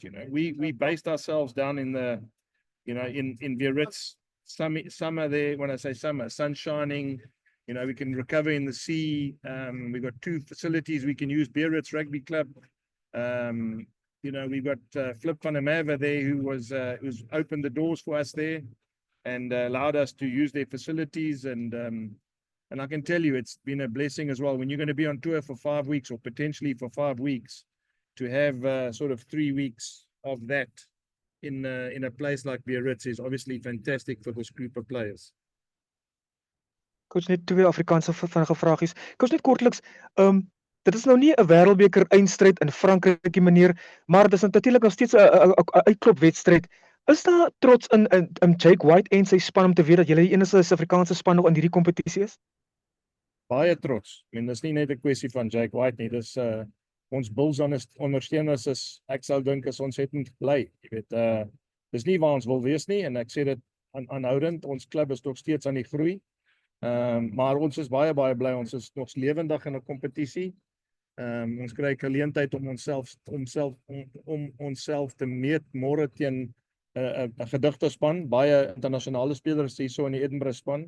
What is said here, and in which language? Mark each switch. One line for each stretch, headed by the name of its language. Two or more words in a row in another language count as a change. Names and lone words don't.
English: You know, we based ourselves down in the, you know, in Biarritz. Summer there. When I say summer, sun shining. You know, we can recover in the sea. We've got two facilities we can use. Biarritz Rugby Club. You know, we've got Flip van der Merwe there, who's opened the doors for us there, and allowed us to use their facilities. And I can tell you, it's been a blessing as well. When you're going to be on tour for 5 weeks or potentially for 5 weeks, to have sort of 3 weeks of that in a place like Biarritz is obviously fantastic for this group of players.
Afrikaans: Coach, net twee Afrikaanse vinnige vragies. Coach, net kortliks, dit is nou nie 'n wêreldbeker eindstryd in Frankryk meneer, maar dis natuurlik nog steeds 'n uitklopwedstryd. Is daar trots in Jake White en sy span om te weet dat julle die enigste Suid-Afrikaanse span nog in hierdie kompetisie is? Baie trots.
English: I mean,
Afrikaans: dis nie net 'n kwessie van Jake White nie. Dis ons Bulls ondersteuners is, ek sou dink is ontsettend bly. Jy weet, dis nie waar ons wil wees nie, en ek sê dit aanhoudend. Ons klub is nog steeds aan die groei. Maar ons is baie bly. Ons is nog lewendig in 'n kompetisie. Ons kry geleentheid om onsself te meet môre teen 'n gedigte span, baie internasionale spelers hierso in die Edinburgh span.